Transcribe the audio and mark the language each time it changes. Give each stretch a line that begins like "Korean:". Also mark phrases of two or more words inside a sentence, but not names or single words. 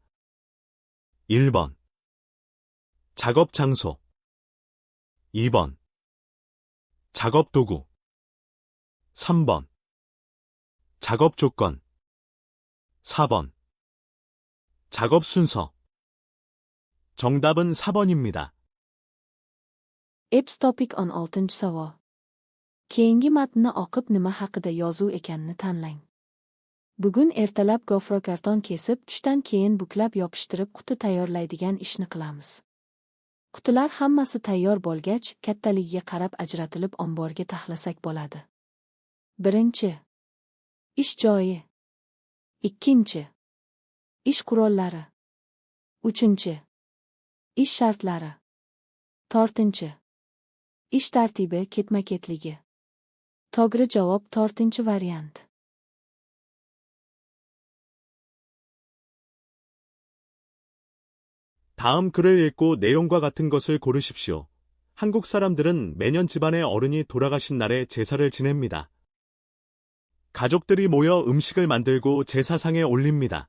Korean: 1번 작업 장소 2번 작업 도구 3번 작업 조건 4번 작업 순서 정답은 4번입니다.
Uzbek: Eps Topic 16-savol. Keyingi matnni o'qib nima haqida yozuv ekanini tanlang. Bugun ertalab gofrokarton kesib, tushdan keyin buklab yopishtirib quti tayyorlaydigan ishni qilamiz. Qutilar hammasi tayyor bo'lgach, kattaligiga qarab ajratilib omborga taxlasak bo'ladi. 1. Ish joyi. 2. Ish qurollari. 3. Ish shartlari. 4. Ish tartibi ketma-ketligi. To'g'ri javob 4-variant.
Korean: 다음 글을 읽고 내용과 같은 것을 고르십시오. 한국 사람들은 매년 집안의 어른이 돌아가신 날에 제사를 지냅니다. 가족들이 모여 음식을 만들고 제사상에 올립니다.